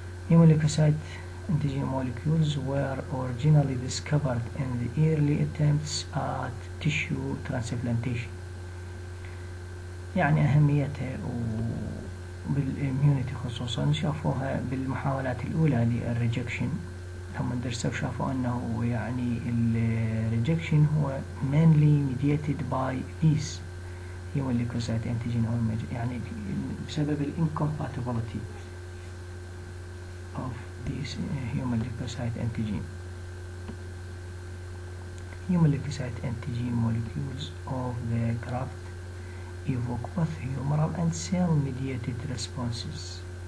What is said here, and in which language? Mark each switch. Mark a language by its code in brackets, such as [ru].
[en] Human leukocyte antigen molecules were originally discovered in the early attempts at tissue transplantation. [ar] يعني أهميتها بالimmunity خصوصا شافوها بالمحاولات الأولى للريجكشن، هم درسوا شافوا أنه يعني الريجكشن هو [en] mainly mediated by these human leukocyte antigen or [ar] يعني بسبب [en] incompatibility of these human leukocyte antigen. Human leukocyte antigen molecules of the graft evoke both humoral and cell-mediated responses.